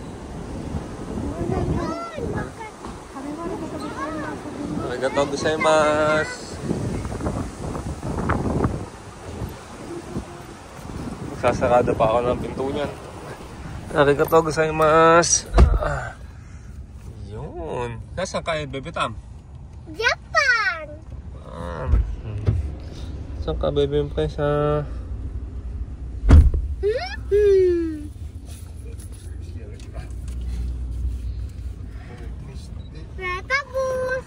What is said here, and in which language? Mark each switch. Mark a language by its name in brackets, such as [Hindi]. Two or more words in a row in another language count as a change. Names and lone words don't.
[Japanese] Arigatou gozaimasu. [Filipino] Magsasarado pa ako ng pinto niyan. [Japanese] Arigatou gozaimasu. [Filipino] Yun. Nasaan ka, Baby Tam? Japan! Saan ka, Baby Princess? Petabus!